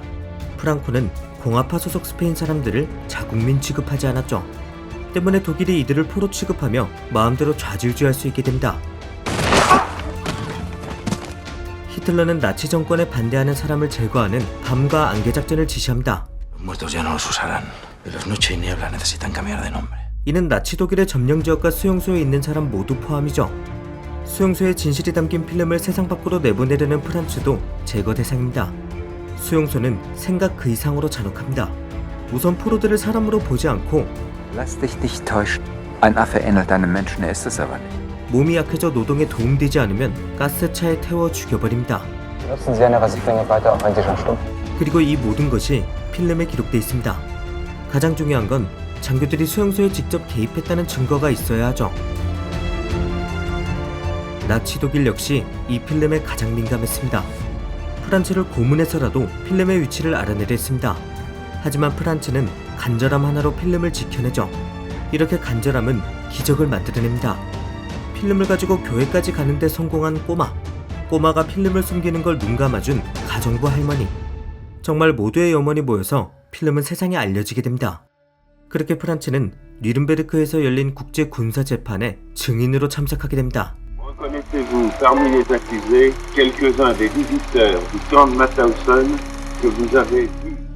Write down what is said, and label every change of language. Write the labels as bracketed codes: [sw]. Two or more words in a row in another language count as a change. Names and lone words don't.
[ko] 프랑코는 공화파 소속 스페인 사람들을 자국민 취급하지 않았죠. 때문에 독일이 이들을 포로 취급하며 마음대로 좌지우지할 수 있게 됩니다. 히틀러는 나치 정권에 반대하는 사람을 제거하는 밤과 안개 작전을 지시합니다. [es] Los muertos ya no los usarán. Pero noche y niebla necesitan cambiar de nombre. [ko] 이는 나치 독일의 점령 지역과 수용소에 있는 사람 모두 포함이죠. 수용소에 진실이 담긴 필름을 세상 밖으로 내보내려는 프란츠도 제거 대상입니다. 수용소는 생각 그 이상으로 잔혹합니다. 우선 포로들을 사람으로 보지 않고 [de] Lass dich nicht täuschen. Ein Affe ähnelt einem Menschen, er ist es aber nicht. [ko] 몸이 약해져 노동에 도움되지 않으면 가스차에 태워 죽여버립니다. [de] Nutzen Sie eine Rasierklinge weiter, auch wenn Sie schon stumpf. [ko] 그리고 이 모든 것이 필름에 기록돼 있습니다. 가장 중요한 건 장교들이 수용소에 직접 개입했다는 증거가 있어야 하죠. 나치 독일 역시 이 필름에 가장 민감했습니다. 프란츠를 고문해서라도 필름의 위치를 알아내려 했습니다. 하지만 프란츠는 간절함 하나로 필름을 지켜내죠. 이렇게 간절함은 기적을 만들어냅니다. 필름을 가지고 교회까지 가는데 성공한 꼬마가 필름을 숨기는 걸 눈 감아준 가정부 할머니. 정말 모두의 염원이 모여서 필름은 세상에 알려지게 됩니다. 그렇게 프란츠는 뉘른베르크에서 열린 국제 군사 재판에 증인으로 참석하게 됩니다. [fr] Reconnaissez-vous parmi les accusés quelques-uns des visiteurs du camp de Mauthausen que vous avez vus?